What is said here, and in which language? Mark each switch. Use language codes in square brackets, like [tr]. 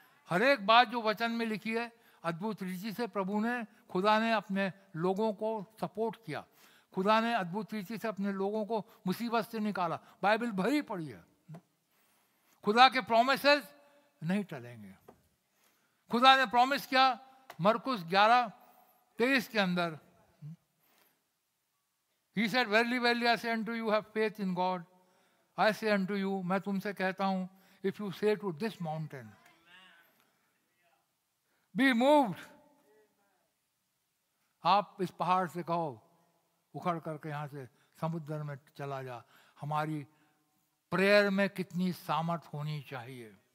[hi] हर एक बात जो वचन में लिखी है अद्भुत रीति से प्रभु ने, खुदा ने अपने लोगों को सपोर्ट किया। खुदा ने अद्भुत रीति से अपने लोगों को मुसीबत से निकाला। बाइबल भरी पड़ी है। खुदा के प्रोमिसेस नहीं टलेंगे। खुदा ने प्रॉमिस किया मरकुस 11:23 के अंदर, [en] He said, verily, verily, I say unto you, have faith in God. I say unto you, [hi] मैं तुमसे कहता हूँ, [en] if you say to this mountain, be moved, [hi] आप इस पहाड़ से कहो उखड़ करके यहाँ से समुद्र में चला जा। हमारी प्रेयर में कितनी सामर्थ होनी चाहिए।